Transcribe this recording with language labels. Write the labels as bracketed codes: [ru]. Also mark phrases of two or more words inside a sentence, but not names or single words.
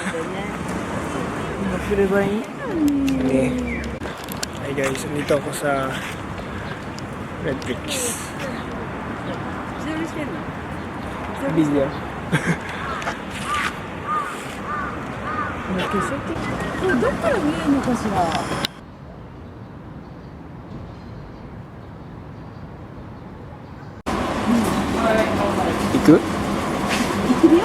[ja] 今来ればいいのに。 [tl] ね。 [en] Hey guys, [tl] nandito ako sa Red Bricks. Video. [ja] どっから見えるのかしら。行く？行くよ。